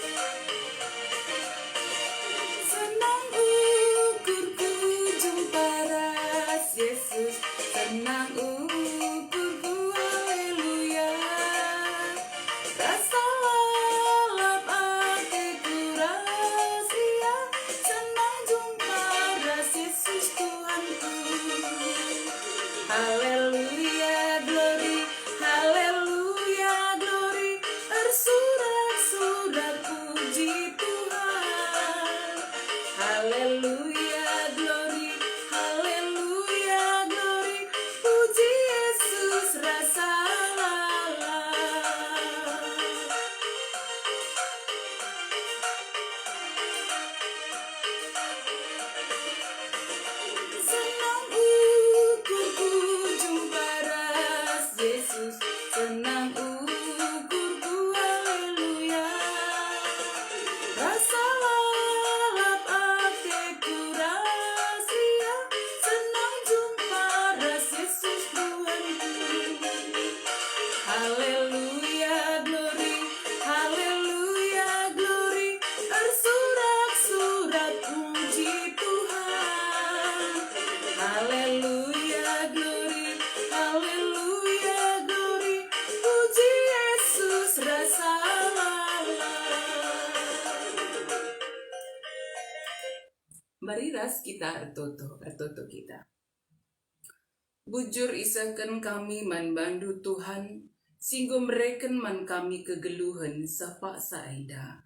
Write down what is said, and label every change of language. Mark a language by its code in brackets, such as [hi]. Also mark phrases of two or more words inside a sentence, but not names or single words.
[btx] Senang ukurku jumpa ras Yesus. Senang ukurku haleluya. Rasa lalap hatiku rahasia. Senang jumpa ras Yesus Tuhanku. [en] Haleluya glory, haleluya glory, [id] bersorak-sorak puji Tuhan. [en] Haleluya glory, haleluya glory, [btx] puji Yesus rasa lalap. Senang ukurku jumpa ras Yesus. Senang ukurku haleluya. Rasa lalap hatiku rahasia. Senang jumpa ras Yesus Tuhanku. [en] Haleluya glory, haleluya glory, [id] bersorak-sorak puji Tuhan. [en] Haleluya glory, haleluya glory, [btx] puji Yesus rasa lalap. Mari ras kita ertoto kita. Bujur isahkan kami man bandu Tuhan, singgo mereken man kami kegeluhan sapa saida.